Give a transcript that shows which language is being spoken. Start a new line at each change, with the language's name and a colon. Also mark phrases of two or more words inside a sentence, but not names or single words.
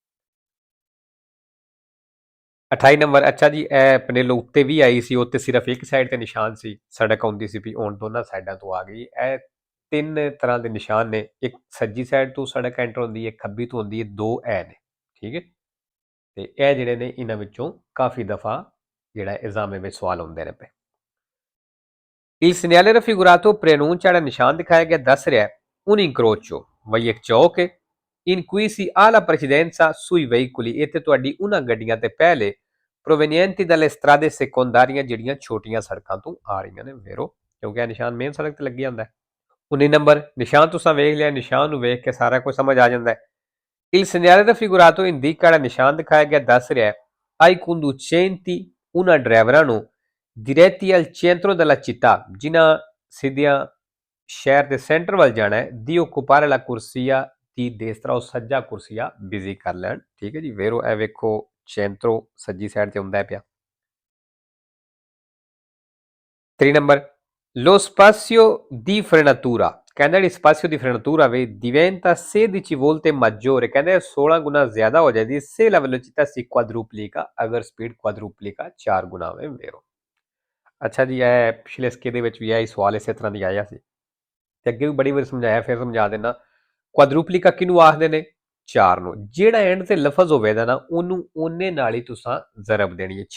Punjabi: 28 ਨੰਬਰ ਅੱਛਾ ਜੀ, ਇਹ ਪਨੇਲੋ ਉੱਤੇ ਵੀ ਆਈ ਸੀ, ਉੱਤੇ ਸਿਰਫ ਇੱਕ ਸਾਈਡ ਤੇ ਨਿਸ਼ਾਨ ਸੀ, ਸੜਕ ਆਉਂਦੀ ਸੀ ਵੀ ਹੁਣ ਦੋਨਾਂ ਸਾਈਡਾਂ ਤੋਂ ਆ ਗਈ। ਇਹ 3 ਤਰ੍ਹਾਂ ਦੇ ਨਿਸ਼ਾਨ ਨੇ, ਇੱਕ ਸੱਜੀ ਸਾਈਡ ਤੋਂ ਸੜਕ ਐਂਟਰ ਹੁੰਦੀ ਹੈ, ਖੱਬੀ ਤੋਂ ਹੁੰਦੀ ਹੈ, 2 ਇਹ ਨੇ, ਠੀਕ ਹੈ। ਤੇ ਇਹ ਜਿਹੜੇ ਨੇ ਇਹਨਾਂ ਵਿੱਚੋਂ ਕਾਫੀ ਦਫਾ ਜਿਹੜਾ ਐਗਜ਼ਾਮ ਵਿੱਚ ਸਵਾਲ ਹੁੰਦੇ ਨੇ ਪਏ।
Italian: Il segnale raffigurato preannuncia,
Punjabi: ਜਿਹੜਾ ਨਿਸ਼ਾਨ ਦਿਖਾਇਆ ਗਿਆ ਦੱਸ ਰਿਹਾ
Italian: un incrocio,
Punjabi: ਵਈ ਇੱਕ ਚੌਕ ਹੈ
Italian: in cui si ha la precedenza sui veicoli,
Punjabi: ਇੱਥੇ ਤੁਹਾਡੀ ਉਹਨਾਂ ਗੱਡੀਆਂ ਤੇ ਪਹਿਲੇ
Italian: provenienti dalle strade secondarie,
Punjabi: ਜਿਹੜੀਆਂ ਛੋਟੀਆਂ ਸੜਕਾਂ ਤੋਂ ਆ ਰਹੀਆਂ ਨੇ ਵੇਰੋ, ਕਿਉਂਕਿ ਇਹ ਨਿਸ਼ਾਨ ਮੇਨ ਸੜਕ ਤੇ ਲੱਗਿਆ ਹੁੰਦਾ ਹੈ। 19 ਨੰਬਰ ਨਿਸ਼ਾਨ ਤੁਸੀਂ ਵੇਖ ਲਿਆ, ਨਿਸ਼ਾਨ ਨੂੰ ਵੇਖ ਕੇ ਸਾਰਾ ਕੁਝ ਸਮਝ ਆ ਜਾਂਦਾ ਹੈ।
Italian: Il segnale raffigurato indica,
Punjabi: ਜਿਹੜਾ ਨਿਸ਼ਾਨ ਦਿਖਾਇਆ ਗਿਆ ਦੱਸ ਰਿਹਾ
Italian: ai conducenti,
Punjabi: ਉਹਨਾਂ ਡਰਾਈਵਰਾਂ ਨੂੰ
Italian: diretti al centro della città,
Punjabi: ਜਿਨ੍ਹਾਂ ਸਿੱਧਿਆਂ ਸ਼ਹਿਰ ਦੇ ਸੈਂਟਰ ਵੱਲ ਜਾਣਾ ਹੈ,
Italian: di occupare la corsia di destra,
Punjabi: ਉਹ ਸੱਜਾ ਕੁਰਸੀਆ ਬਿਜ਼ੀ ਕਰ ਲੈਣ, ਠੀਕ ਹੈ ਜੀ। ਵੇਰੋ ਇਹ ਵੇਖੋ ਚੈਂਟਰੋ ਸੱਜੀ ਸਾਈਡ ਤੇ ਹੁੰਦਾ ਪਿਆ। 3 ਨੰਬਰ
Italian: lo spazio di frenatura,
Punjabi: ਕਹਿੰਦਾ ਜਿਹੜੀ
Italian: spazio di frenatura
Punjabi: ਵੇ
Italian: diventa 16 volte maggiore,
Punjabi: ਕਹਿੰਦੇ 16 ਗੁਣਾ ਜ਼ਿਆਦਾ ਹੋ ਜਾਂਦੀ
Italian: se la velocità si quadruplica,
Punjabi: ਅਗਰ ਸਪੀਡ ਕੁਆਦਰੂਪਲਿਕਾ 4 ਗੁਣਾ ਹੋਵੇ ਵੇਰੋ। ਅੱਛਾ ਜੀ, ਇਹ ਪਿਛਲੇ ਸਕੇ ਦੇ ਵਿੱਚ ਵੀ ਇਹ ਸਵਾਲ ਇਸੇ ਤਰ੍ਹਾਂ ਦੀ ਆਇਆ ਸੀ ਤੇ ਅੱਗੇ ਵੀ ਬੜੀ ਵਾਰ ਸਮਝਾਇਆ, ਫਿਰ ਸਮਝਾ ਦੇਣਾ। ਕੁਆਦਰੂਪਲਿਕਾ ਕਿਹਨੂੰ ਆਖਦੇ ਨੇ? 4 ਨੂੰ। ਜਿਹੜਾ ਐਂਡ ਤੇ ਲਫ਼ਜ਼ ਹੋਵੇਗਾ ਨਾ, ਉਹਨੂੰ ਉਹਨੇ ਨਾਲ ਹੀ ਤੁਸੀਂ ਜ਼ਰਬ ਦੇਣੀ ਹੈ।